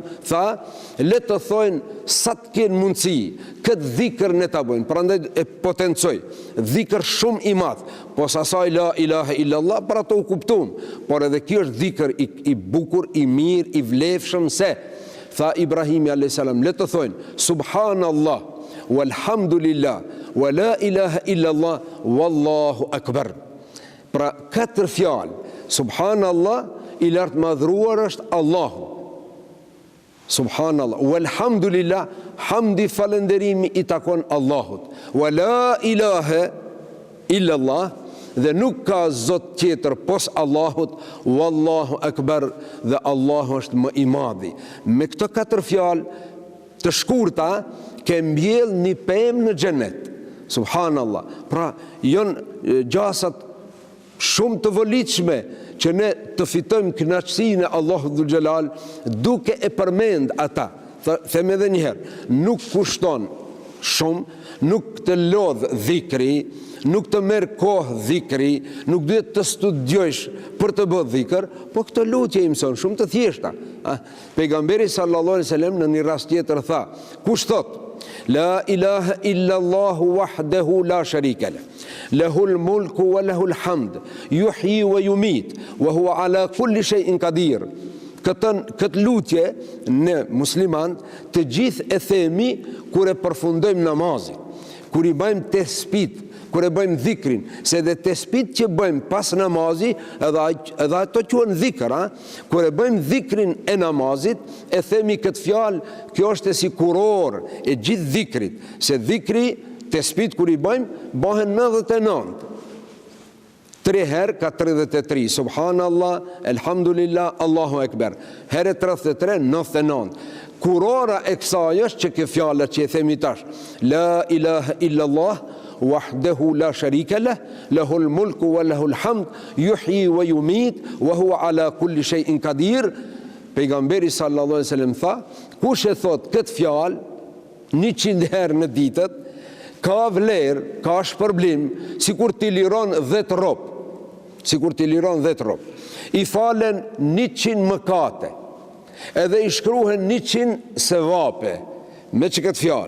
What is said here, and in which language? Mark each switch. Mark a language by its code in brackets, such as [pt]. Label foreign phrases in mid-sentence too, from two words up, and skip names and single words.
[sq] Tha, le të thojnë sa të kenë mundësi, këtë dhikër ne ta bëjnë. Prandaj e potencoj, dhikër shumë i madh, po sa asaj [ar] لا إله إلا الله, [sq] për ato u kuptum, por edhe kjo është dhikër i bukur, i mirë, i vlefshëm, se tha Ibrahimi a.s. le të thojnë [ar] سبحان الله والحمد لله ولا إله إلا الله والله أكبر. [sq] Pra 4 fjalë, subhanallah, i lartë madhruar është Allahu. [ar] سبحان الله والحمد لله, [sq] hamdi falenderimi i takon Allahut. [ar] ولا إله إلا الله, [sq] dhe nuk ka zot tjetër pos Allahut, [ar] والله أكبر, [sq] dhe Allahu është më i madhi. Me këto 4 fjalë të shkurta ke mbjell një pemë në xhenet. Subhanallah. Pra janë gjasat shumë të volitshme që ne të fitojmë kënaqësinë e Allahut [ar] ذو الجلال [sq] duke e përmend ata. Them edhe një herë, nuk kushton shumë, nuk të lodh dhikri, nuk të merr kohë dhikri, nuk duhet të studiojsh për të bërë dhikr, po këtë lutje i mëson shumë të thjeshta. Pejgamberi [ar] صلى الله عليه وسلم [sq] në një rast tjetër tha, kush thot [ar] لا إله إلا الله وحده لا شريك له له الملك وله الحمد يحيي ويميت وهو على كل شيء قدير. [sq] Këtë lutje ne musliman të gjithë e themi kur e përfundojmë namazin, kur i bëjmë tesbih, kur e bëjmë dhikrin, se dhe tesbih që bëjmë pas namazi, edhe ato quhen dhikr, kur e bëjmë dhikrin e namazit, e themi këtë fjalë, kjo është si kuror e gjithë dhikrit, se dhikri, tesbih kur i bëjmë, bëhen 99. 3 herë ka 33, [ar] سبحان الله الحمد لله الله أكبر. [sq] Herë 33, 99. Kurora e kësaj është që kjo fjalë që e themi tash, [ar] لا إله إلا الله وحده لا شريك له له الملك وله الحمد يحيي ويميت وهو على كل شيء قدير. [sq] Pejgamberi [ar] صلى الله عليه وسلم [sq] tha, kush e thot këtë fjalë 100 herë në ditët, ka vlerë, ka shpërblim, sikur t'i liron 10 rob. Sikur t'i liron 10 rob. I falen 100 mëkate, edhe i shkruhen 100 sevape, me që këtë fjalë.